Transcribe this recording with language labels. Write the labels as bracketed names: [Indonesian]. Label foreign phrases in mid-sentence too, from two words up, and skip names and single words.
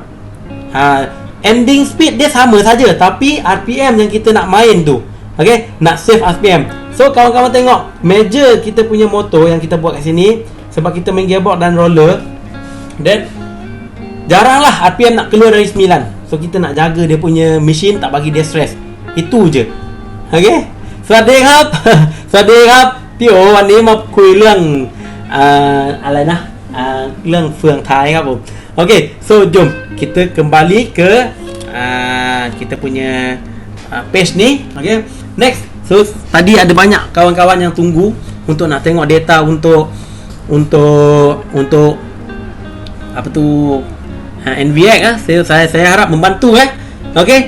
[Malay] Ending speed dia sama saja, tapi RPM yang kita nak main tu, okey, nak save RPM. So kawan-kawan tengok meja kita punya motor yang kita buat kat sini, sebab kita main gearbox dan roller, dan jaranglah RPM nak keluar dari 9. So kita nak jaga dia punya mesin, tak bagi dia stress. Itu je. Okey. [Thai] สวัสดีครับ สวัสดีครับพี่โอวันนี้มาคุยเรื่องอะไรนะเรื่องเฟืองท้ายครับผม [Malay] Okey, so jom kita kembali ke kita punya page ni. Okey. Next. So tadi ada banyak kawan-kawan yang tunggu untuk nak tengok data untuk apa tu NVX saya harap membantu Okey.